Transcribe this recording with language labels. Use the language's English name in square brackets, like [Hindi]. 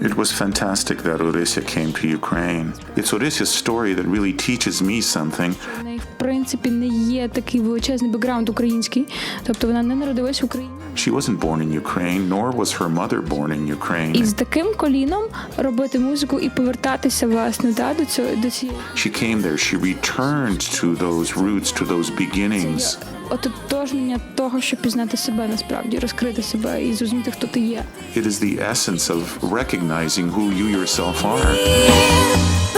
[English] It was fantastic that Orisia came to Ukraine. It's Orisia's story that really teaches me something. [Ukrainian] У неї, в принципі, не є такий величезний бекграунд український. Тобто вона не народилась в Україні. [English] She wasn't born in Ukraine, nor was her mother born in Ukraine. [Ukrainian] І з таким коліном робити музику і повертатися, власне, до цієї. [English] She came there, she returned to those roots, to those beginnings. [Ukrainian] Ототожнення того, щоб пізнати себе насправді, розкрити себе і зрозуміти, хто ти є. [English] It is the essence of recognizing who you yourself are.